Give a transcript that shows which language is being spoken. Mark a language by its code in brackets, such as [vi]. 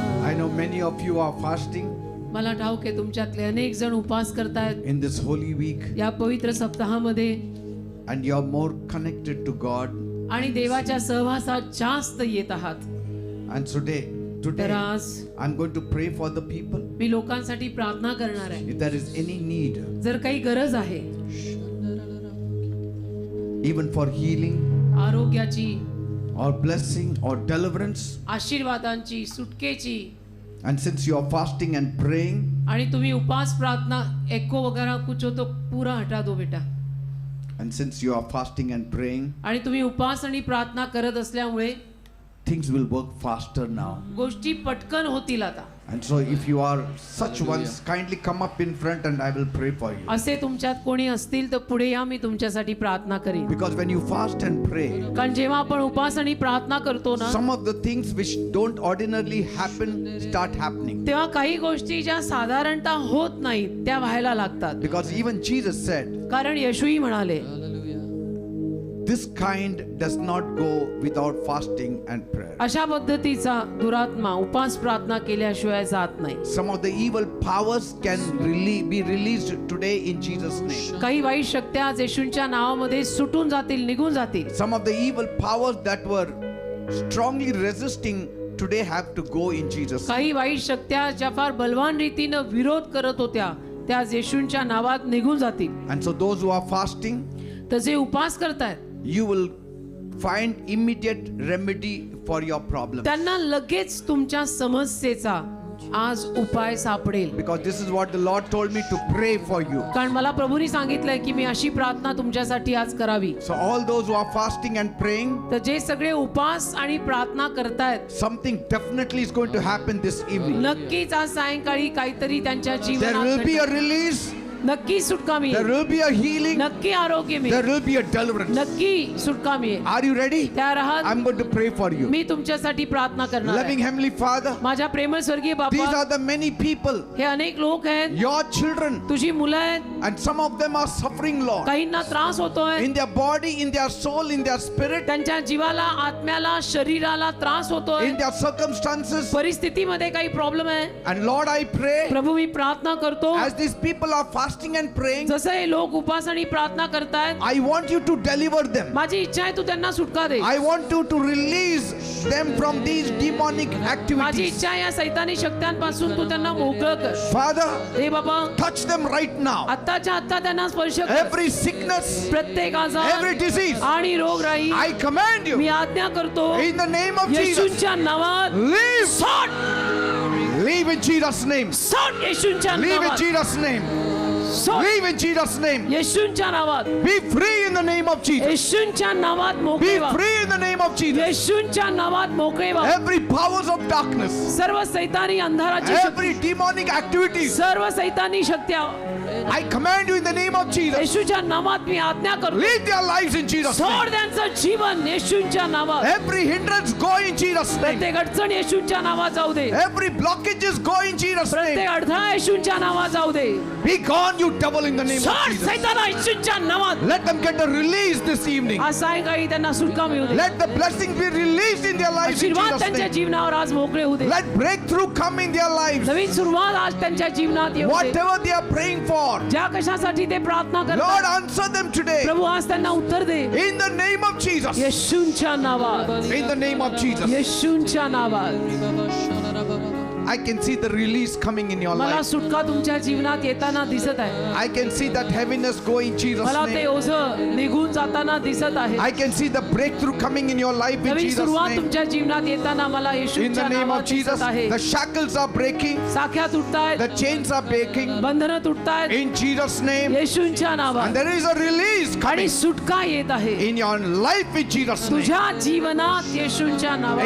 [en] I know many of you are fasting [mr] मला ठाऊक आहे तुमच्यातले अनेक जण उपवास करतायत [en] in this holy week [mr] या पवित्र सप्ताहामध्ये [en] and you're more connected to God. [mr] आणि देवाच्या सहवासात जास्त येत आहात. [en] And [mr] तर [en] today, [mr] आज [en] I'm going to pray for the people. [mr] मी लोकांसाठी प्रार्थना करणार आहे. [en] If there is any need, [mr] जर काही गरज आहे [en] even for healing [mr] आरोग्याची, [en] or blessing or deliverance, [mr] आशीर्वादांची, सुटकेची, [en] and since you are fasting and praying, [mr] आणि तुम्ही उपवास प्रार्थना [hi] एको वगैरह कुछ हो तो पूरा हटा दो बेटा. [en] and since you are fasting and praying, [mr] आणि तुम्ही उपवास आणि प्रार्थना करत असल्यामुळे [en] things will work faster now. [mr] गोष्टी पटकन होतील आता. [en] And so if you are such ones, kindly come up in front and I will pray for you. [mr] असे तुमच्यात कोणी असतील तर पुढे या, मी तुमच्यासाठी प्रार्थना करेन. [en] Because when you fast and pray, [mr] कारण जेव्हा आपण उपवास आणि प्रार्थना करतो ना, [en] some of the things which don't ordinarily happen start happening. [mr] तेव्हा काही गोष्टी ज्या साधारणतः होत नाहीत त्या व्हायला लागतात. [en] Because even Jesus said, [mr] कारण येशूही म्हणाले [en] this kind does not go without fasting and prayer. [mr] अशा पद्धतीचा दुरात्मा उपवास प्रार्थना केल्याशिवाय जात नाही. [en] Some of the evil powers can be released today in Jesus' name. [mr] काही वाईट शक्त्या आज येशूंच्या नावामध्ये सुटून जातील, निघून जातील. [en] Some of the evil powers that were strongly resisting today have to go in Jesus' name. [mr] काही वाईट शक्त्या ज्या फार बलवान रीतीनं विरोध करत होत्या त्या आज येशूंच्या नावात निघून जातील. [en] And so those who are fasting, [mr] तर जे उपवास करतायत [en] you will find immediate remedy for your problem. [mr] त्यांना लगेच तुमच्या समस्येचा आज उपाय सापडेल. [en] Because this is what the Lord told me to pray for you. [mr] कारण मला प्रभूने सांगितलंय की मी अशी प्रार्थना तुमच्यासाठी आज करावी. [en] So all those who are fasting and praying, [mr] तर जे सगळे उपवास आणि प्रार्थना करतायत [en] something definitely is going to happen this evening. [mr] नक्कीच आज सायंकाळी काहीतरी त्यांच्या [en] There will [mr] जीवनात [en] be a release. [mr] नक्की सुटका [en] There [mr] मिळेल, [en] will be a healing. [mr] नक्की आरोग्य मिळेल, [en] There will be a deliverance. [mr] नक्की सुटका मिळेल. [en] Are you ready? [mr] तयार आहात? [en] I'm going to pray for you. [mr] मी तुमच्यासाठी प्रार्थना करणार [en] Loving [mr] आहे. [en] Heavenly Father, [mr] माझ्या प्रेमळ स्वर्गीय [en] these [mr] बापा, [en] are the many people, [mr] हे अनेक लोक आहेत, [en] your children, [mr] तुझी मुलं आहेत, [en] and some of them are suffering, Lord, [mr] काहींना त्रास होतोय, [en] in their body, in their soul, in their spirit, [mr] त्यांच्या जीवाला, आत्म्याला, शरीराला त्रास होतोय, [en] in their circumstances. [mr] परिस्थितीमध्ये काही प्रॉब्लेम आहे. [en] And Lord, I pray, [mr] प्रभू मी प्रार्थना करतो, [en] as these people are fasting and praying, [mr] जसं हे लोक उपवास आणि प्रार्थना करतायत, [en] I want you to deliver them. [mr] माझी इच्छा आहे तू त्यांना सुटका दे. [en] I want you to release them from these demonic [mr] माझी [en] activities. [mr] इच्छा आहे या सैतानी शक्त्यांपासून तू त्यांना मोकळं कर. [en] Father, [mr] हे बाबा, [en] touch them right now. [mr] आत्ताच्या आत्ता त्यांना स्पर्श कर. [en] Every sickness, [mr] प्रत्येक आजार [en] every disease, [mr] आणि रोगराई [en] I command [mr] मी [en] you, [mr] आज्ञा करतो [en] in the name of Jesus, [mr] येशूंच्या नावात [en] leave, [mr] सोड, [en] leave in Jesus' name, [mr] सोड येशूंच्या [en] leave in [mr] नावात, [en] Jesus' name. [mr] सोड. [en] Leave in Jesus' name. [mr] येशूंच्या नावात, [en] Be free in the name of Jesus. [mr] येशूंच्या नावात मोकळे [en] Be [mr] व्हा. [en] free in the name of Jesus. [mr] येशूंच्या नावात मोकळे व्हा. [en] Every powers of darkness, [mr] सर्व सैतानी अंधाराची शक्ती, [en] every demonic activities, [mr] सर्व सैतानी शक्त्या [en] I command you in the name of Jesus. [mr] येशूच्या नामात मी आज्ञा करतो. [en] Leave their lives in Jesus' [mr] सोड [en] name. [mr] त्यांचं जीवन येशूंच्या नावात. [en] Every hindrance go in Jesus' name. [mr] प्रत्येक अडचण येशूंच्या नावात जाऊ दे. [en] Every blockages go in Jesus' [mr] प्रत्येक [en] name. [mr] अडथळा येशूंच्या नावात जाऊ दे. [en] Be gone, you devil, in the name of [mr] सोड [en] Jesus. [mr] सैताना येशूंच्या नावात. [en] Let them get a release this evening. [mr] आज सायंकाळी त्यांना सुटका मिळू दे. [en] Let the blessings be released in their lives in [mr] आशीर्वाद [en] Jesus' [mr] त्यांच्या [en] name. [mr] जीवनावर आज मोकळे होऊ दे. [en] Let breakthrough come in their lives. [mr] नवीन सुरुवात आज त्यांच्या जीवनात येऊ दे. [en] Whatever they are praying for, [mr] ज्या कशासाठी ते प्रार्थना [en] Lord, [mr] करतात, [en] answer them today. [mr] प्रभू आज त्यांना उत्तर दे. [en] In the name of Jesus. [mr] येशूंच्या नावात, [en] In the name of Jesus. [mr] येशूंच्या नावात. [en] I can see the release coming in your [mr] मला [en] life. [mr] सुटका तुमच्या जीवनात येताना दिसत आहे. [en] I can see that heaviness go in Jesus' [mr] मला ते [en] name. [mr] ओझं निघून जाताना दिसत आहे. [en] I can see the breakthrough coming in your life in [mr] Naveen [en] Jesus' [mr] सुरुवात [en] name. [mr] तुमच्या जीवनात येताना मला [en] In the [mr] येशूंच्या [en] name of [mr] नावात [en] Jesus, [mr] दिसत आहे. [en] the shackles are breaking, [mr] Sakya तुटतायत, [en] the chains are breaking. [mr] बंधनं तुटतायत [en] In Jesus' name. [mr] येशूंच्या [en] And [mr] नावात. [en] there is a release [mr] आणि [en] coming [mr] सुटका येत आहे [en] in your life in Jesus' name. [mr] तुझ्या जीवनात येशूंच्या नावात.